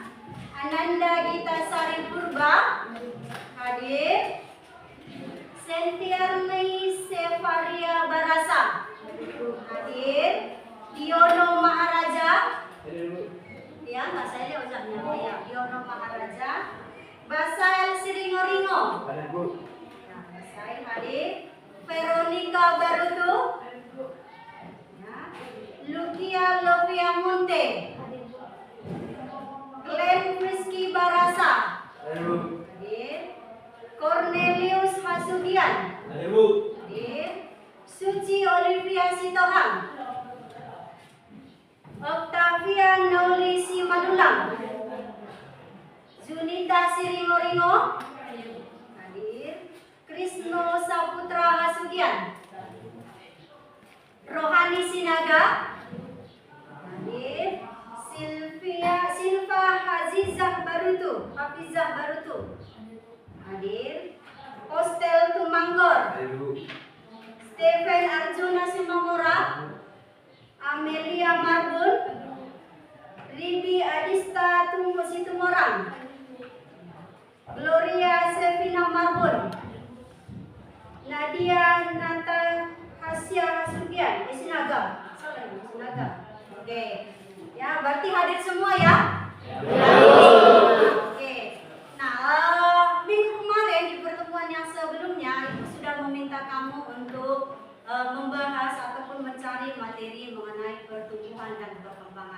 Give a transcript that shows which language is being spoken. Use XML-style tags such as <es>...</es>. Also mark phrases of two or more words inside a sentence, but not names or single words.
<id>Ananda Gita Sari Purba, hadir. Sentiarni Sefaria Barasa, hadir. Yono Maharaja, ya nggak saya ucapnya oh ya, Yono Maharaja. Basail Siringoringo, nah, Basail hadir. Veronica Barutu, Lukia Lovia Monte, Glenn Rizky Barasa, hadir. Cornelius Masugian, hadir. Suci Olivia Sitohang, Octavia Nauli Simadulang, Junita Siringoringo, hadir. Krisno Saputra Hasugian, Rohani Sinaga, hadir. Silva Hafizah Barutu, hadir. Hostel Tumanggor, Stephen Arjuna Sumangora, Amelia Marbun, Ribi Adista Tunggu Situmorang, Gloria Sevina Marbun, Nadia Nata Hasya Hasugian, Sinaga. Oke. Ya, berarti hadir semua ya? Oke. Nah, minggu kemarin di pertemuan yang sebelumnya Ibu sudah meminta kamu untuk membahas ataupun mencari materi mengenai pertumbuhan dan perkembangan.</id>